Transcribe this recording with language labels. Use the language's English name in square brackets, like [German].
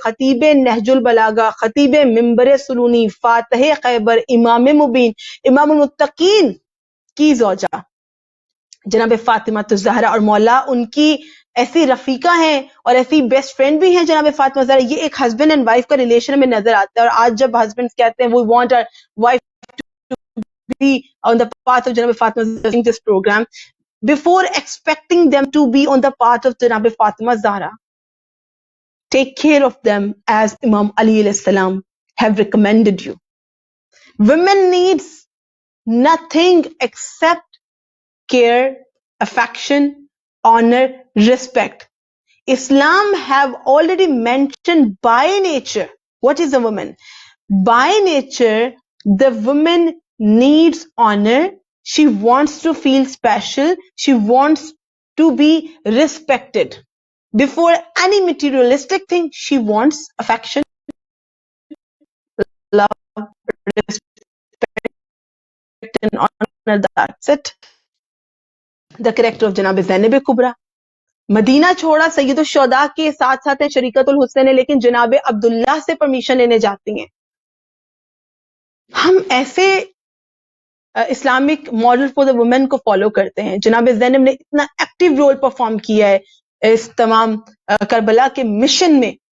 [Urdu] خطیب نہج البلاغہ، خطیب منبر سلونی، فاتح خیبر، امام مبین، امام المتقین کی زوجہ جناب فاطمہ الزہرا، اور مولا ان کی ایسی رفیقہ ہیں اور ایسی بیسٹ فرینڈ بھی ہیں جناب فاطمہ الزہرا. یہ ایک ہسبینڈ اینڈ وائف کا ریلیشن میں نظر آتا ہے. اور آج جب ہسبینڈ کہتے ہیں [English] we want our wife to be on the path of جناب فاطمہ الزہرا this program, before expecting them to be on the path of جناب فاطمہ الزہرا, take care of them as Imam Ali alayhi salam have recommended you. Women needs nothing except care, affection, honor, respect. Islam have already mentioned by nature what is a woman. By nature, the woman needs honor. She wants to feel special. She wants to be respected. Before any materialistic thing, she wants affection, love, respect, and honor. That's it. The character of [Urdu] جناب زینب کبریٰ. مدینہ چھوڑا سید الشہداء کے ساتھ ساتھ ہیں شریکت الحسین، لیکن جناب عبداللہ سے permission لینے جاتی ہیں. ہم ایسے [English] Islamic model for the woman [Urdu] کو فالو کرتے ہیں. جناب زینب نے اتنا ایکٹیو رول پرفارم کیا ہے اس تمام کربلا کے مشن میں.